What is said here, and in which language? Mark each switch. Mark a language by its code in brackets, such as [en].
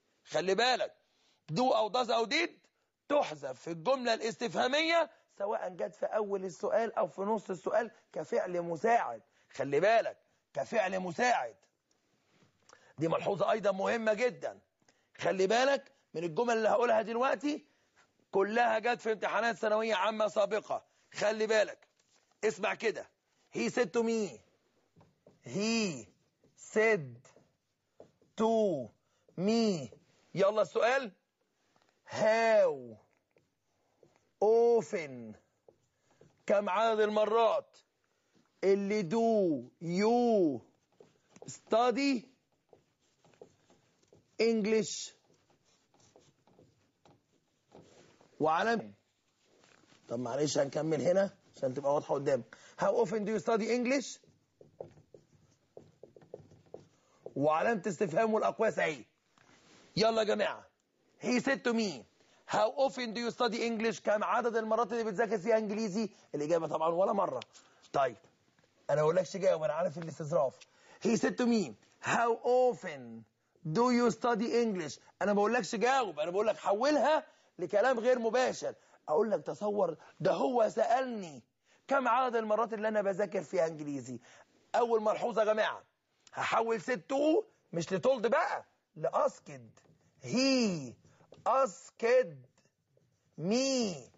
[ar] خلي بالك دو أو داز أو ديد تحذف في الجملة الاستفهامية سواء جت في أول السؤال أو في نص السؤال كفعل مساعد. خلي بالك كفعل مساعد، دي ملحوظة أيضا مهمة جدا. خلي بالك من الجمل اللي هقولها دلوقتي كلها جات في امتحانات ثانوية عامة سابقة. خلي بالك اسمع كده، [en] he said to me، [ar] he said to me. يلا السؤال، [en] how often، [ar] كم عدد المرات اللي [en] do you study English؟ [ar] وعلم طب معلش هنكمل هنا عشان تبقى واضحة قدامك. [en] How often do you study English؟ [ar] وعلامة استفهام والأقواس اهي. يلا جماعة، [en] He said to me، How often do you study English؟ [ar] كم عدد المرات اللي بتذاكر فيها انجليزي؟ الإجابة طبعا ولا مرة. طيب أنا أقولكش جاوب، أنا عارف الاستظراف. [en] He said to me، How often do you study English؟ [ar] أنا بقولكش جاوب، أنا بقولك حولها لكلام غير مباشر. اقول لك تصور ده هو سالني كم عدد المرات اللي انا بذاكر فيها انجليزي. اول ملحوظه يا جماعه، هحول ستو مش لتولد بقى، لاسكد. هي اسكد مي.